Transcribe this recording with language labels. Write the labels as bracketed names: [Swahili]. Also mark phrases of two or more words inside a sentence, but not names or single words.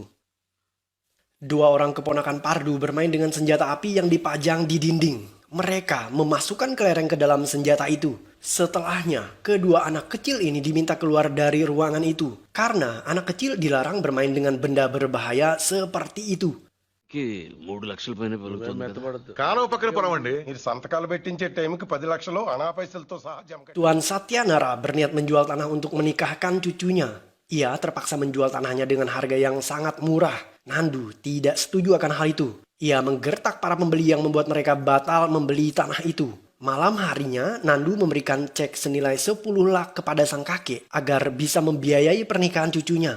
[Indonesian] 2 orang keponakan Pardu bermain dengan senjata api yang dipajang di dinding. Mereka memasukkan kelereng ke dalam senjata itu. Setelahnya, kedua anak kecil ini diminta keluar dari ruangan itu karena anak kecil dilarang bermain dengan benda berbahaya seperti itu. [Telugu] కాలువ పక్కన పొలమండి. మీరు సంతకాలు పెట్టించే టైంకి 10 లక్షలు అనా పైసలతో సహా జమ కట్టి- [Indonesian] Tuan Satyanara berniat menjual tanah untuk menikahkan cucunya. Ia terpaksa menjual tanahnya dengan harga yang sangat murah. Nandu tidak setuju akan hal itu. Ia menggertak para pembeli yang membuat mereka batal membeli tanah itu. Malam harinya, Nandu memberikan cek senilai 10 lak kepada sang kakek agar bisa membiayai pernikahan cucunya.